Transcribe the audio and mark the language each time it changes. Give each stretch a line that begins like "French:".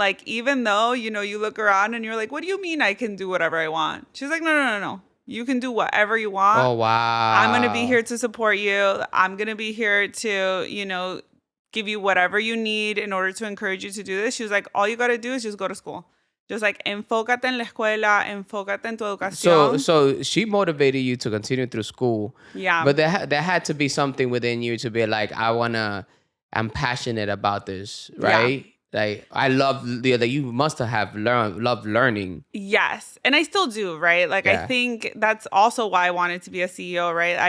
English: Like, even though, you know, you look around and you're like, what do you mean I can do whatever I want? She's like, no. You can do whatever you want. Oh, wow. I'm going to be here to support you. I'm going to be here to, you know, give you whatever you need in order to encourage you to do this. She was like, all you got to do is just go to school.
Spanish: Just like, enfócate en la escuela, enfócate en tu educación.
English: So she motivated you to continue through school. Yeah. But there had to be something within you to be like, I'm passionate about this, right? Yeah. Like, I love that you must have loved learning. Yes. And I still do, right? Like, I think that's also why I wanted to be a CEO, right?